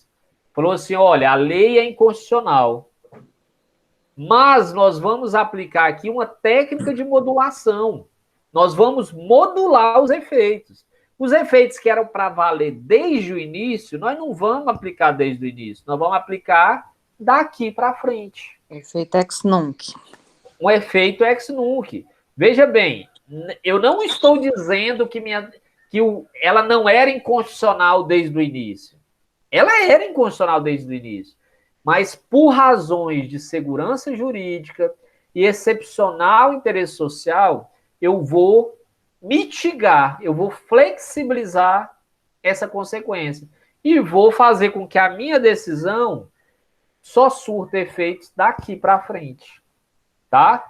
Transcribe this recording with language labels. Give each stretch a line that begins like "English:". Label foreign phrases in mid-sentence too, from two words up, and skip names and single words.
Portuguese: Falou assim, olha, a lei é inconstitucional, mas nós vamos aplicar aqui uma técnica de modulação. Nós vamos modular os efeitos. Os efeitos que eram para valer desde o início, nós não vamos aplicar desde o início, nós vamos aplicar daqui para frente. Efeito
Latin: ex nunc.
Portuguese: Um efeito
Latin: ex nunc.
Portuguese: Veja bem, eu não estou dizendo que ela não era inconstitucional desde o início. Ela era inconstitucional desde o início. Mas por razões de segurança jurídica e excepcional interesse social, eu vou mitigar, eu vou flexibilizar essa consequência e vou fazer com que a minha decisão só surta efeitos daqui para frente, tá?